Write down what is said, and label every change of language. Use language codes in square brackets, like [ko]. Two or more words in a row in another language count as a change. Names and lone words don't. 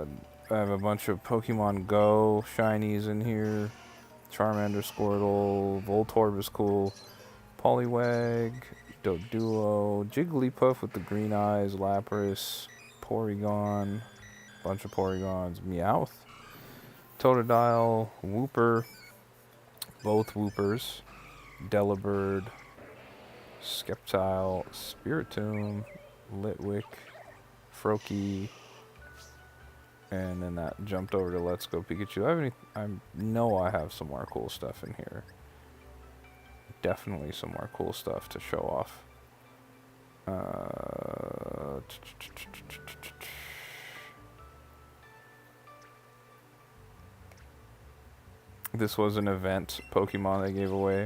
[en] I have a bunch of Pokemon Go shinies in here. Charmander, Squirtle, Voltorb is cool. Poliwag, Doduo, Jigglypuff with the green eyes, Lapras, Porygon, bunch of Porygons, Meowth. Totodile, Wooper, both Woopers, Delibird, Skeptile, Spiritomb, Litwick, Froakie, and then that jumped over to Let's Go Pikachu. I know I have some more cool stuff in here. Definitely some more cool stuff to show off. This was an event Pokemon they gave away.